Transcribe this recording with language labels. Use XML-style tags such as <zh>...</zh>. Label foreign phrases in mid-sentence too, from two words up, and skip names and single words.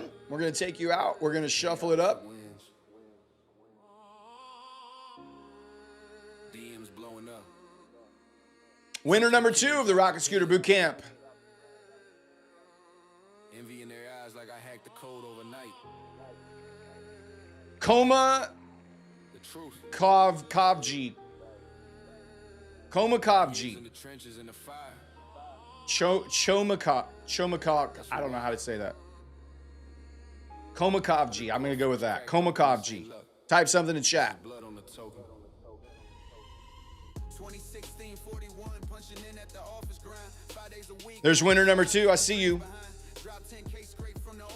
<en>We're going to take you out. We're going to shuffle it up. Winner number 2 of the Rocket Scooter Boot Camp. Envy in their eyes like I hacked the code overnight. Koma Kovji. Koma Kovji. Chomakok. I don't know how to say that. Koma Kovji. I'm going to go with that. Koma Kovji. Type something in chat. There's winner number 2. I see you. Congratulations.</en>